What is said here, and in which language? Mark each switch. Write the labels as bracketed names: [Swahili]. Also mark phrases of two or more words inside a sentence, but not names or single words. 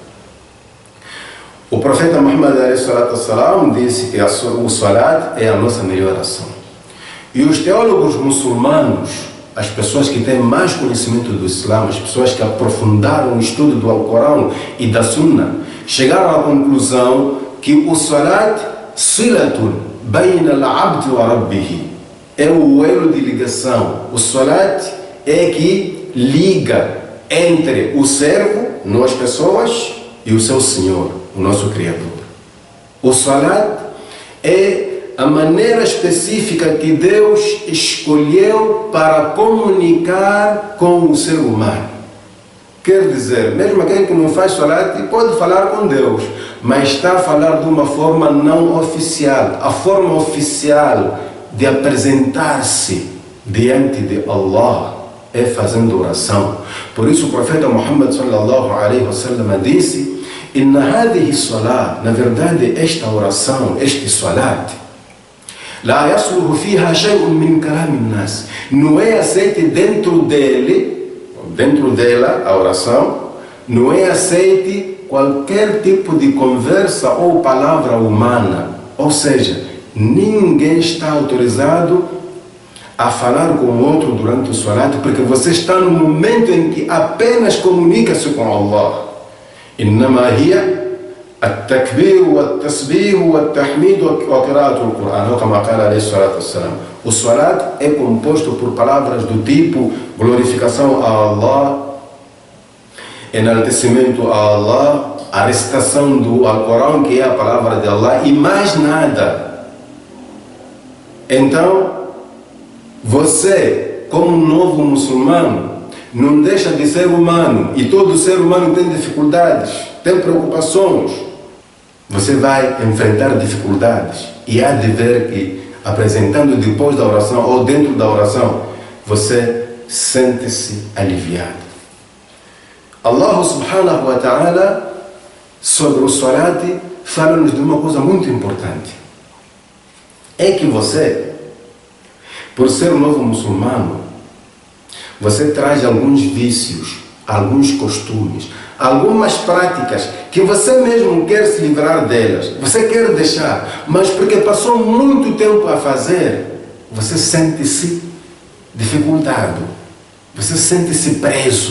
[Portuguese] O profeta Muhammad disse que o salat é a nossa melhor ação. E os teólogos muçulmanos, as pessoas que têm mais conhecimento do Islã, as pessoas que aprofundaram o estudo do Alcorão e da Sunna, chegaram à conclusão que o salat [Arabic] صلة بين العبد وربه, [Portuguese] é o elo de ligação. O salat é que liga entre o servo, nós pessoas, e o seu Senhor, o nosso Criador. O salat é a maneira específica que Deus escolheu para comunicar com o ser humano. Quer dizer, mesmo aquele que não faz salat pode falar com Deus, mas está a falar de uma forma não oficial. A forma oficial de apresentar-se diante de Allah é fazendo oração. Por isso o profeta Muhammad [Arabic] صلى الله عليه وسلم [Portuguese] disse: [Arabic] "إن هذه الصلاة", [Portuguese] na verdade esta oração, este salat, [Arabic] "لا يصلح فيها شيء من كلام الناس", [Portuguese] não é aceite dentro dela, a oração, não é aceite qualquer tipo de conversa ou palavra humana. Ou seja, ninguém está autorizado a falar com o outro durante o salat, porque você está no momento em que apenas comunica-se com Allah. [Arabic] إنما هي التكبير والتسبيح والتحميد وقراءة القرآن، [Portuguese] ou como [Arabic] قال عليه الصلاة والسلام. [Portuguese] O salat é composto por palavras do tipo glorificação a Allah, enaltecimento a Allah, a recitação do Alcorão, que é a palavra de Allah, e mais nada. Então, você, como novo muçulmano, não deixa de ser humano, e todo ser humano tem dificuldades, tem preocupações. Você vai enfrentar dificuldades e há de ver que, apresentando depois da oração ou dentro da oração, você sente-se aliviado. [Arabic] الله سبحانه وتعالى, [Portuguese] sobre o salat, fala-nos de uma coisa muito importante. É que você, por ser um novo muçulmano, você traz alguns vícios, alguns costumes, algumas práticas que você mesmo quer se livrar delas, você quer deixar, mas porque passou muito tempo a fazer, você sente-se dificultado, você sente-se preso.